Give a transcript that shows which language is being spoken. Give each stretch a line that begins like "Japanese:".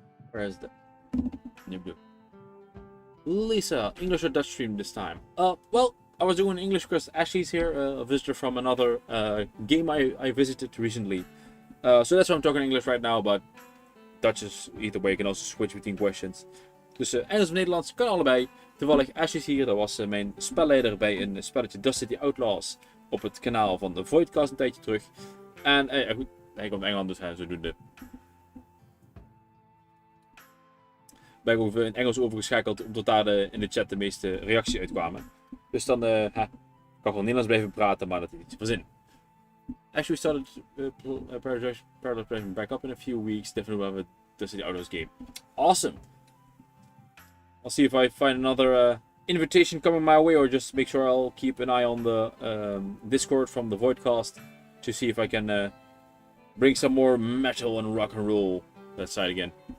English: Where's the Lisa, English or Dutch stream this time? Well, I was doing English because Ashley's here, a visitor from another game I visited recently. So that's why I'm talking English right now, but Dutch is either way. You can also switch between questions.
Dutch: Dus Engels of Nederlands kan allebei. Toevallig Ashley's hier, dat was mijn spelleider bij een spelletje Dust City Outlaws op het kanaal van de Voidcast een tijdje terug. En goed, hij komt Engeland, dus zodoende ben ik over in Engels overgeschakeld, omdat daar in de chat de meeste reacties uitkwamen. Dus dan kan ik wel Nederlands blijven praten, maar dat is niet verzin.
English: Actually started Paradise back up in a few weeks. Definitely have a Dust City Outlaws game. Awesome! I'll see if I find another invitation coming my way, or just make sure I'll keep an eye on the Discord from the Voidcast to see if I can bring some more metal and rock and roll that side again.